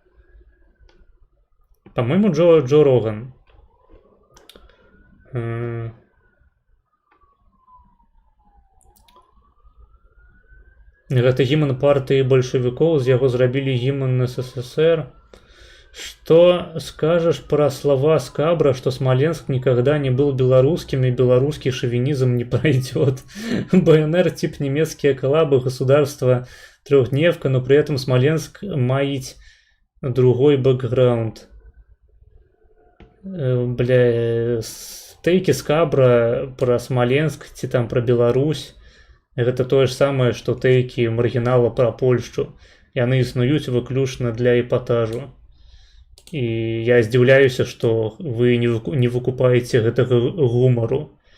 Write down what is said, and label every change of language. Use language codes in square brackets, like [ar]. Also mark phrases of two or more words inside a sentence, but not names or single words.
[be] Па-мойму, Джо Роган. Гэта гімн партыі бальшавікоў, з яго зрабілі гімн СССР. [ru] Что скажешь про слова Скабра, что Смоленск никогда не был белорусским и белорусский шовинизм не пройдет? БНР тип немецкие коллабы, государство трехдневка, но при этом Смоленск маить другой бэкграунд. Бля, стейки Скабра про Смоленск, [be] ці там [ru] про Беларусь. [be] Гэта тое ж самае, што тэйкі маргінала пра Польшчу. Яны існуюць выключна для эпатажу. І я здзіўляюся, што вы не выкупаеце гэтага гумару.